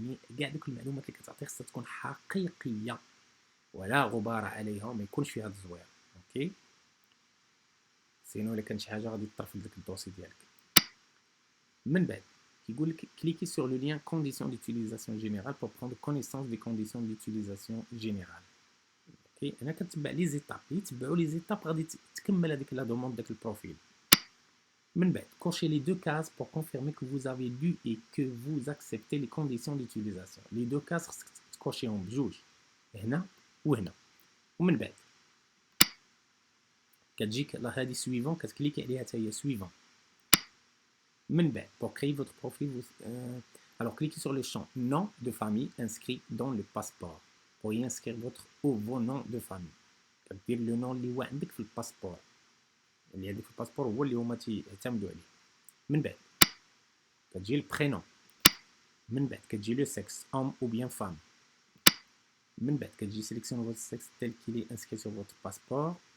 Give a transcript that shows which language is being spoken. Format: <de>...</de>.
<ar>يعني كاع دوك المعلومات اللي كتعطي خصها تكون حقيقيه ولا غبار عليها ما يكونش فيها الزوير. OK. سينو الا كان شي حاجه غادي تطرفد لك الدوسي ديالك. من بعد كيقول لك</ar> <fr>cliquez sur le lien conditions d'utilisation générale pour prendre connaissance des conditions d'utilisation générale. OK.</fr> <ar>هنا كتبع لي زيتاب يتبعوا لي زيتاب غادي تكمل هذيك لا دوموند داك البروفيل.</ar> <fr>من بعد cochez les deux cases pour confirmer que vous avez lu et que vous acceptez les conditions d'utilisation.</fr> <ar>les deux cases خصك تكوشيهم بجوج هنا وهنا. ومن بعد كتجيك هذه سويفون كتكليكي عليها حتى هي سويفون.</ar> <fr>من بعد pour créer votre profil alors cliquez sur le champ nom de famille inscrit dans le passeport pour y inscrire votre ou vos noms de famille.</fr> <ar>كدير لو نون اللي هو عندك في الباسبور اللي عندك في الباسبور هو اللي هما تيعتمدوا عليه. من بعد كتجي البرينون. من بعد كتجي لو سكس</ar> <fr>homme ou bien femme.</fr> <ar>من بعد كتجي</ar> <fr>sélectionnez votre sexe tel qu'il est inscrit sur votre passeport.</fr>